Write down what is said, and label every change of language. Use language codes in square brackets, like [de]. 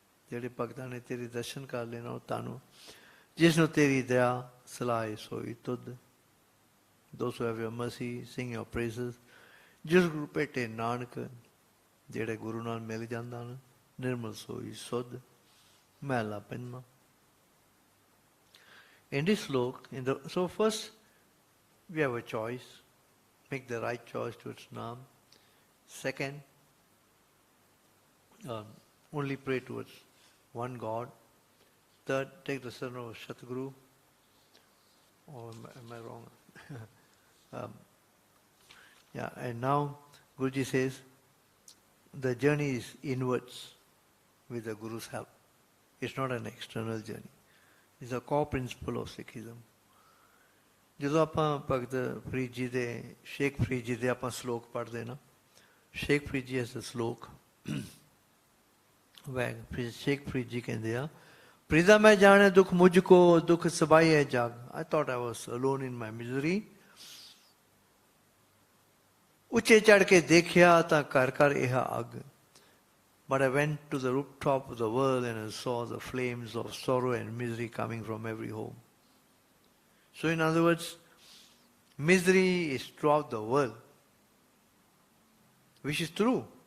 [pa] ਜਿਹੜੇ ਭਗਤਾਂ ਨੇ ਤੇਰੇ ਦਰਸ਼ਨ ਕਰ ਲੈਣਾ ਉਹ ਧੰਨਵਾ ਜਿਸ ਨੂੰ ਤੇਰੀ ਦਇਆ ਸਲਾਹੇ ਸੋਈ ਤੁਧ [en] those who have your mercy sing your praises [pa] ਜਿਸ ਗੁਰੂ ਭੇਟੇ ਨਾਨਕ ਜਿਹੜੇ ਗੁਰੂ ਨਾਲ ਮਿਲ ਜਾਂਦਾ ਨਾ ਨਿਰਮਲ ਸੋਈ ਸੁਧ ਮਹਿਲਾ ਪੰਜਵਾਂ [en] In this slok, so first we have a choice, make the right choice towards Nam. Second, only pray towards one God. Third, take the surrender of Satguru. Or am I wrong? And now Guruji says the journey is inwards with the Guru's help. It's not an external journey. It's a core principle of Sikhism. [pa] ਜਦੋਂ ਆਪਾਂ ਭਗਤ ਫਰੀਦ ਜੀ ਦੇ ਸ਼ੇਖ ਫਰੀਦ ਜੀ ਦੇ ਆਪਾਂ ਸਲੋਕ ਪੜ੍ਹਦੇ ਨਾ Sheikh Farid G S ਅ ਸਲੋਕ ਸ਼ੇਖ ਫਰੀਦ ਜੀ ਕਹਿੰਦੇ ਆ ਪ੍ਰੀਦਾ ਮੈਂ ਜਾਣੇ ਦੁੱਖ ਮੁਝ ਕੋ ਦੁੱਖ ਸਬਾਈ ਹੈ ਜਗ [en] I thought I was alone in my misery. [pa] ਉੱਚੇ ਚੜ੍ਹ ਕੇ ਦੇਖਿਆ ਤਾਂ ਘਰ ਘਰ ਇਹ ਅੱਗ [en] But I went to the rooftop of the world and I saw the flames of sorrow and misery coming from every home. So in other words, misery is throughout the world, which is true.